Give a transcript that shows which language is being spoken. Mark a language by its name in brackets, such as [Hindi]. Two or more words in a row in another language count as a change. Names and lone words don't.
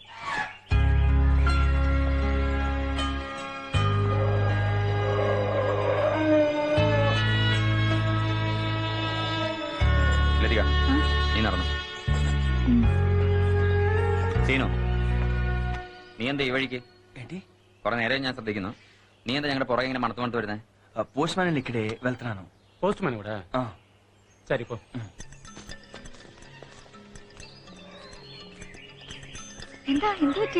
[Malayalam] ലതിക നീ നടന്നു. സീനു നീ എന്താ ഈ വഴിക്ക്? കുറെ നേരം ഞാൻ ശ്രദ്ധിക്കുന്നു. നീ എന്താ ഞങ്ങളുടെ പുറകെ ഇങ്ങനെ മണത്ത് വരുന്നേ? [Telugu] పోస్ట్ మ్యాన్ ఇక్కడే వెళ్తున్నాను. పోస్ట్ మ్యాన్ కూడా సరిపో. [Malayalam] എന്താ എന്ത് പറ്റി?